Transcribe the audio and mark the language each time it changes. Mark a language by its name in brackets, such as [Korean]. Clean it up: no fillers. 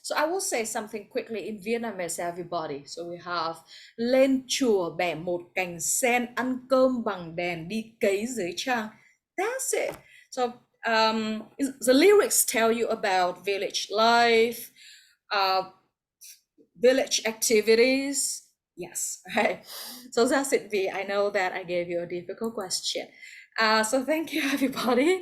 [English] So I will say something quickly in Vietnamese, everybody. So we have [Vietnamese] lên chùa bẻ một cành sen, ăn cơm bằng đèn, đi cấy dưới trăng. [English] That's it. So the lyrics tell you about village life, village activities. Yes, right. So that's it, V. I know that I gave you a difficult question. So thank you, everybody.